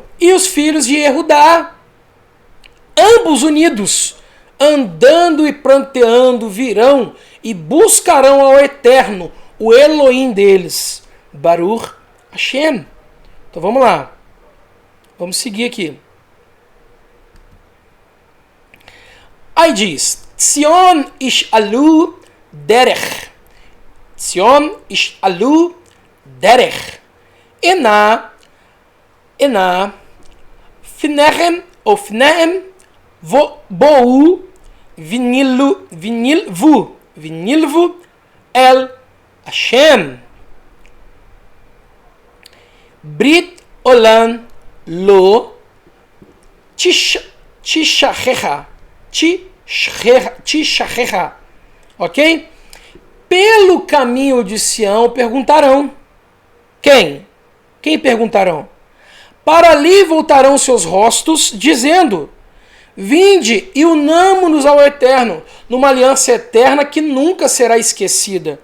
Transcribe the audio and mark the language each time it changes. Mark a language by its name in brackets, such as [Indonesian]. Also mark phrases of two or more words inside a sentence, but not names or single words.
[Portuguese] E os filhos de Jehudá, ambos unidos, andando e pranteando, virão e buscarão ao Eterno, o Elohim deles. [Hebrew] ברוך השם. [Portuguese] Então vamos lá. Vamos seguir aqui. Aí diz, [Hebrew] ציון ישאלו דרך. ציון ישאלו דרך. הנה, פניהם, ou פניהם, באו, ונלוו, אל השם. ברית עולם לא תשכח. [Portuguese] Ok? Pelo caminho de Sião perguntarão. Quem? Quem perguntarão? Para ali voltarão seus rostos, dizendo: vinde e unamo-nos ao Eterno, numa aliança eterna que nunca será esquecida.